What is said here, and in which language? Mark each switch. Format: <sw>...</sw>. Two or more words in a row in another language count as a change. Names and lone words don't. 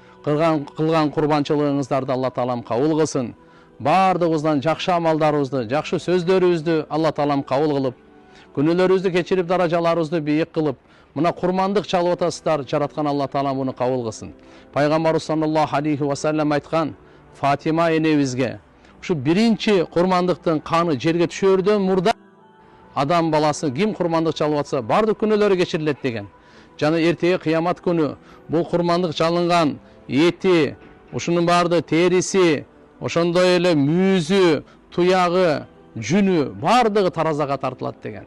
<ky>Кылган курбанчылыгыңыздарды Алла Таалам кабыл кылсын. Бардыгыбыздан жакшы амалдарыбызды, жакшы сөздөрүбүздү Алла Таалам кабыл кылып, күнөөлөрүбүздү кечирип, даражаларыбызды бийик кылып, мына курмандык чалып атасыздар, жараткан Алла Таалам буну кабыл кылсын. Пайгамбарыбыз</ky> <ar>صلى الله عليه وسلم</ar> <ky>айткан, Фатима энебизге ушу биринчи курмандыктын каны жерге түшөрдөн мурда адам баласы ким курмандык чалып атса, бардык күнөөлөрү кечирилет деген. Жана эртеге кыямат күнү бул курмандык чалынган эти, ушунун барды териси, ошондой эле мүйүзү, туягы, жүнү бардыгы таразага тартылат деген.</ky>